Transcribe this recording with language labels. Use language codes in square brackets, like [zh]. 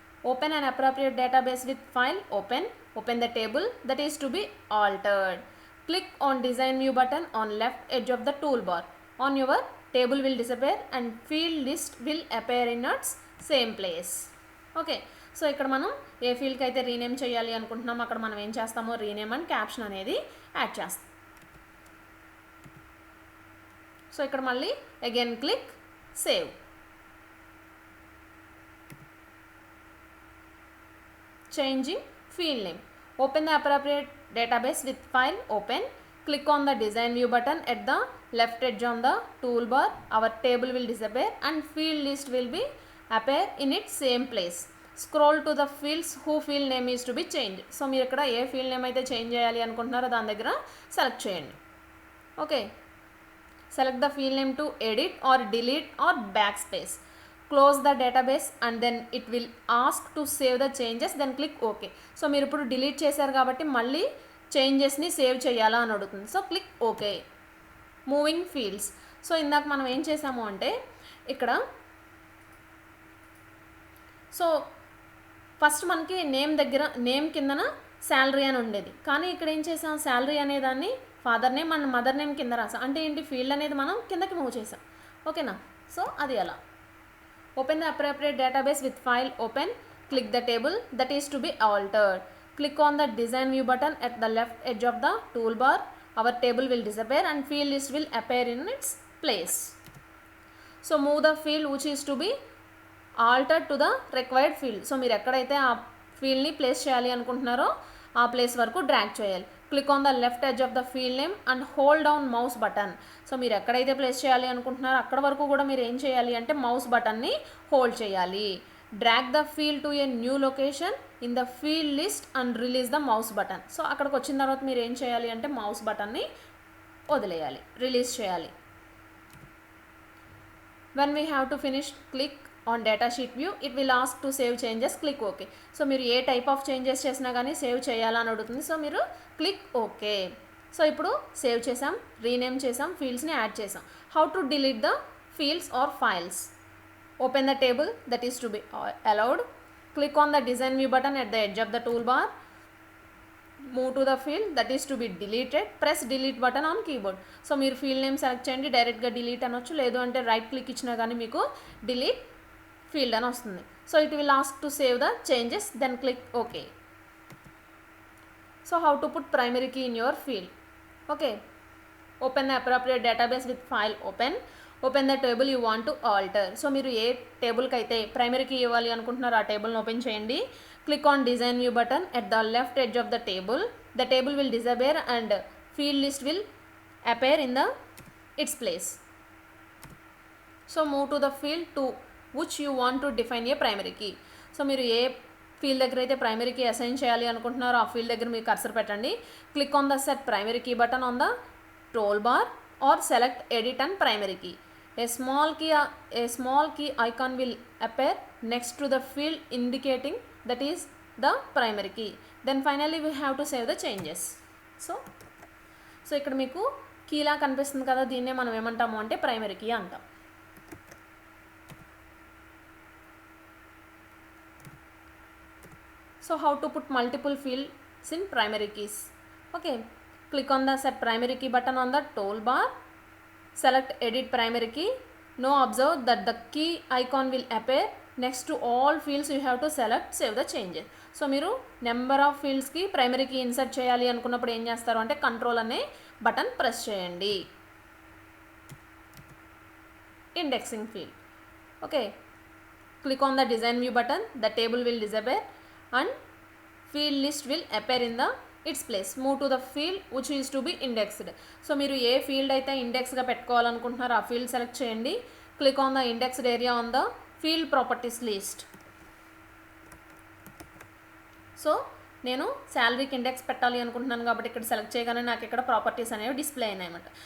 [en] Open an appropriate database with file open the table that is to be altered. Click on design view button on left edge of the toolbar. On your table will disappear and field list will appear in its same place. Okay. [te] So ఇక్కడ మనం ఏ ఫీల్డ్కి అయితే rename చేయాలి అనుకుంటున్నామో అక్కడ మనం ఏం చేస్తామో రీనేమ్ అండ్ క్యాప్షన్ అనేది యాడ్ చేస్తాం. సో ఇక్కడ మళ్ళీ again click save. [en] Changing field name. Open the appropriate database with file. Open. Click on the design view button at the left edge on the toolbar. Our table will disappear and field list will be appear in its same place. Scroll to the fields who field name is to be changed. [te] So మీరు ఇక్కడ ఏ field name అయితే change చేయాలి అనుకుంటున్నారో దాని దగ్గర select చేయండి. [en] Okay, select the field name to edit or delete or backspace. Close the database and then it will ask to save the changes, then click OK. [te] So మీరు ఇప్పుడు delete చేశారు కాబట్టి మళ్ళీ చేంజెస్ని సేవ్ చేయాలా అని అడుగుతుంది. So click okay. [en] Moving fields. [te] So ఇందాక మనం ఏం చేసాము అంటే ఇక్కడ సో ఫస్ట్ మనకి నేమ్ దగ్గర నేమ్ కిందన శాలరీ అని ఉండేది, కానీ ఇక్కడ ఏం చేసాం, శాలరీ అనేదాన్ని father name and mother name కింద రాసాం. అంటే ఏంటి, ఫీల్డ్ అనేది మనం కిందకి మూవ్ చేసాం. ఓకేనా? సో అది అలా. [en] Open the appropriate database with file. Open. Click the table that is to be altered. Click on the design view button at the left edge of the toolbar. Our table will disappear and field list will appear in its place. So move the field which is to be altered to the required field. [te] So మీరు ఎక్కడైతే ఆ ఫీల్డ్ని place చేయాలి అనుకుంటున్నారో ఆ place వరకు drag చేయాలి. [en] Click on the left edge of the field name and hold down mouse button. [te] So మీరు ఎక్కడైతే ప్లేస్ చేయాలి అనుకుంటున్నారో అక్కడ వరకు కూడా మీరు ఏం చేయాలి అంటే మౌస్ బటన్ని హోల్డ్ చేయాలి. [en] Drag the field to a new location in the field list and release the mouse button. [te] So అక్కడికి వచ్చిన తర్వాత మీరు ఏం చేయాలి అంటే మౌస్ బటన్ని వదిలేయాలి, రిలీజ్ చేయాలి. [en] When we have to finish, click on data sheet view. It will ask to save changes. Click OK. [te] So మీరు ఏ టైప్ ఆఫ్ చేంజెస్ చేసినా కానీ సేవ్ చేయాలని అడుగుతుంది. సో మీరు క్లిక్ ఓకే. సో ఇప్పుడు సేవ్ చేసాం, రీనేమ్ చేసాం, ఫీల్డ్స్ని యాడ్ చేసాం. [en] How to delete the fields or files. Open the table that is to be allowed. Click on the design view button at the edge of the tool bar. Move to the field that is to be deleted. Press delete button on keyboard. [te] So మీరు field name select చేయండి, డైరెక్ట్గా delete అనొచ్చు, లేదు అంటే right click ఇచ్చినా కానీ మీకు delete field అని వస్తుంది. [en] So it will ask to save the changes, then click okay. So how to put primary key in your field. Okay, open the appropriate database with file. Open the table you want to alter. [te] So మీరు ఏ టేబుల్కి అయితే primary key ఇవ్వాలి అనుకుంటున్నారో ఆ టేబుల్ని open చేయండి. [en] Click on design view button at the left edge of the table. The table will disappear and field list will appear in its place. So move to the field to which you want to define a primary key. [te] So మీరు ఏ field దగ్గర అయితే primary key assign చేయాలి అనుకుంటున్నారో ఆ field దగ్గర మీరు cursor పెట్టండి. [en] Click on the set primary key button on the tool bar or select edit and primary key. A small key icon will appear next to the field indicating that is the primary key. Then finally we have to save the changes. [te] So ఇక్కడ మీకు కీలా కనిపిస్తుంది కదా, దీన్నే మనం ఏమంటాము అంటే primary key అంటాం. [en] So how to put multiple fields in primary keys. Okay, click on the set primary key button on the tool bar. Select edit primary key. Now observe that the key icon will appear next to all fields you have to select. Save the changes. [te] So మీరు number of ఫీల్డ్స్కి primary key insert చేయాలి అనుకున్నప్పుడు ఏం చేస్తారు అంటే control అనే button press చేయండి. [en] Indexing field. Okay, click on the design view button. The table will disappear and field list will appear in the its place. Move to the field which is to be indexed. [te] So మీరు ఏ field అయితే ఇండెక్స్గా పెట్టుకోవాలనుకుంటున్నారో ఆ field select చేయండి. [en] Click on the indexed area on the field properties list. [te] So నేను శాలరీకి index పెట్టాలి అనుకుంటున్నాను కాబట్టి ఇక్కడ select చేయగానే నాకు ఇక్కడ ప్రాపర్టీస్ అనేవి డిస్ప్లే అయినాయి అన్నమాట.